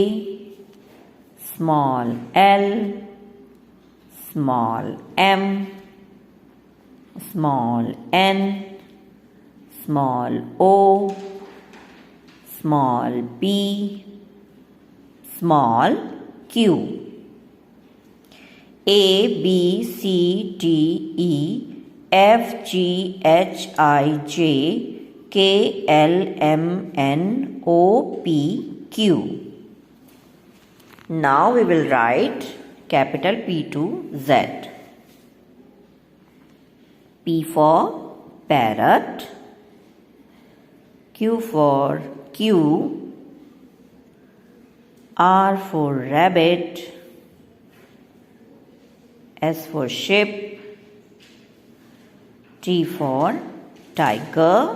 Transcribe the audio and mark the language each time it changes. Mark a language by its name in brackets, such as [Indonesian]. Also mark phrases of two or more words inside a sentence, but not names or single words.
[English] small l, small m, small n, small o, small p, small q. A, B, C, D, E, F, G, H, I, J, K, L, M, N, O, P, Q. Now we will write capital P to Z. P for parrot, Q for Q, R for rabbit, S for sheep, T for tiger,